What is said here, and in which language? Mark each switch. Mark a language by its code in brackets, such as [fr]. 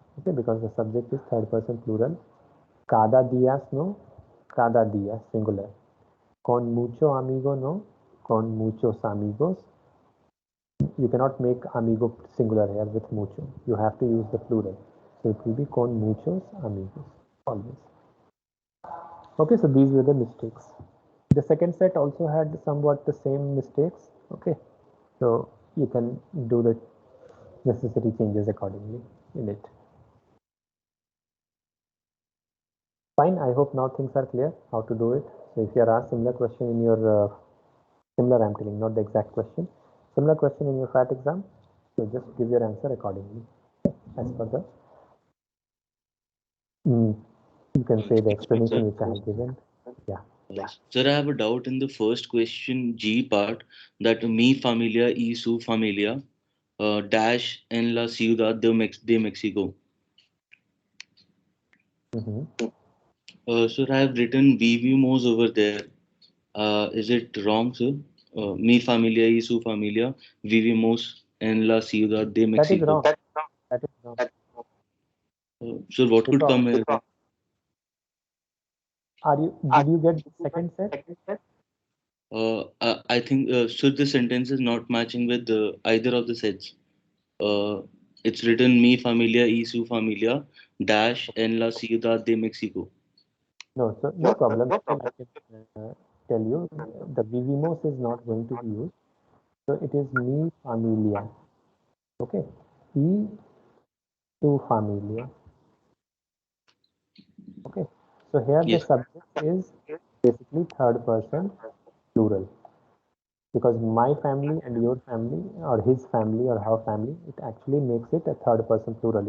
[en] Okay, because the subject is third person plural. [es] Cada días, no. Cada día, singular. Con mucho amigo, no. Con muchos amigos. [en] You cannot make amigo singular here with mucho. You have to use the plural. So it will be [es] con muchos amigos. [en] Always. Okay, so these were the mistakes. The second set also had somewhat the same mistakes. Okay, so you can do the necessary changes accordingly in it. Fine, I hope now things are clear how to do it. So if you are asked similar question in your similar, I'm telling, not the exact question, similar question in your FAT exam, so just give your answer accordingly as per the you can say the Yes, sir. explanation which I have given. Yeah. Sir, I have a doubt in the first question G part that [es] mi familia y su familia dash en la ciudad de Mexico. [en] Mm-hmm. Sir, I have written vivimos over there. Is it wrong, sir? [es] Mi familia y su familia vivimos en la ciudad de [en] That is Mexico. wrong. That is wrong. Sir, what could Because come here? did you get the second set? I think so. The sentence is not matching with either of the sets. Uh, it's written [es] mi familia y su familia dash en la ciudad de Mexico. [en] No, so no problem. Still, I can tell you the vivimos is not going to be used. So it is [es] mi familia. Okay. Y tu familia. [en] Okay. So here the Yes. subject is basically third person plural, because my family and your family or his family or her family, it actually makes it a third person plural.